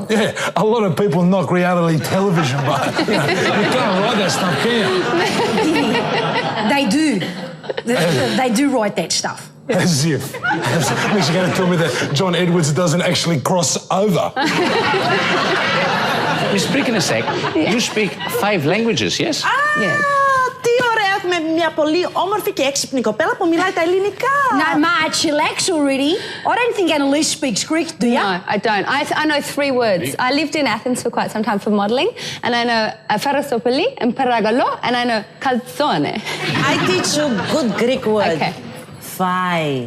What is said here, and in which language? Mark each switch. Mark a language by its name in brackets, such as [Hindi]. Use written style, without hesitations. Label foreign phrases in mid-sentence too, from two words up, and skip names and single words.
[English] I mean, a lot of people knock reality television, but you can't write that stuff, can you? They do. They do write that stuff. As if. You're going to tell me that John Edwards doesn't actually cross over. Miss Braakensiek, you speak 5 languages, yes? Yes. [Greek] Τι ωραία, έχουμε μια πολύ όμορφη και έξυπνη κοπέλα που μιλάει τα ελληνικά. [English] No, Ma, chillax already. I don't think Annalise speaks Greek, do you? No, I don't. I know 3 words. I lived in Athens for quite some time for modelling, and I know Farasopoli and Paragalo, and I know Calzone. I teach you good Greek word. Okay. Fai.